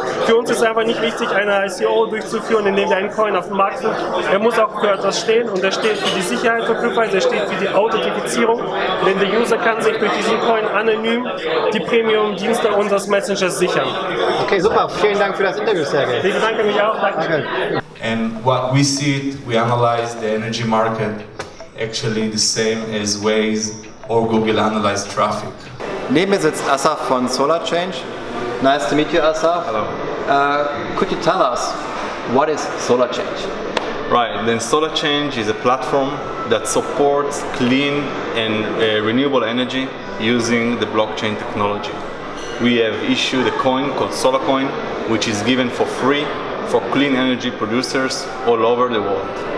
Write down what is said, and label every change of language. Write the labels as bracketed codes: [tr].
[de] Für uns ist es einfach nicht wichtig, eine ICO durchzuführen, indem wir einen Coin auf den Markt führen. Er muss auch für etwas stehen und er steht für die Sicherheit für CryptWeiser, er steht für die Authentifizierung, denn der User kann sich durch diesen Coin anonym die Premium-Dienste unseres Messengers sichern. Okay, super. Vielen Dank für das Interview, Sergej. Ich bedanke mich auch. Danke. [en] And what we see, we analyze the energy market actually the same as Waze or Google analyze traffic. [de] Neben mir sitzt Asaf von SolarChange. [en] Nice to meet you, Asaf. Hello. Could you tell us what is SolarChange? Right, then SolarChange is a platform that supports clean and renewable energy using the blockchain technology. We have issued a coin called SolarCoin, which is given for free for clean energy producers all over the world.